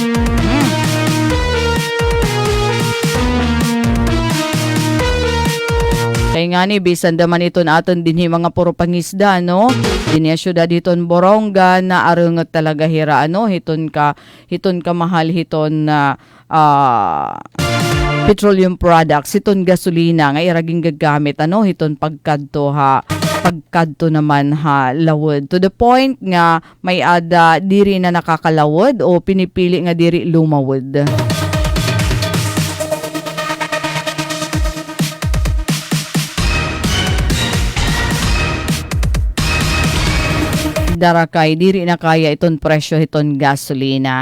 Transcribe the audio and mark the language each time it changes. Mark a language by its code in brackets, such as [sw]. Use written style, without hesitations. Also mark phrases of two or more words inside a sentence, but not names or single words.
[war] Kaya nga ni, bisan daman iton aton dinhi mga puro pangisda, Dinhi syudad hiton Boronga na arungot talaga hira, hiton ka mahal hiton na [en] petroleum products, [war] hiton gasolina, nga iraging gagamit, hiton pagkadto naman lawod. [en] To the point [war] nga may ada diri na nakakalawod o pinipili nga diri lumawod. Darakay diri na kaya iton presyo hiton gasolina.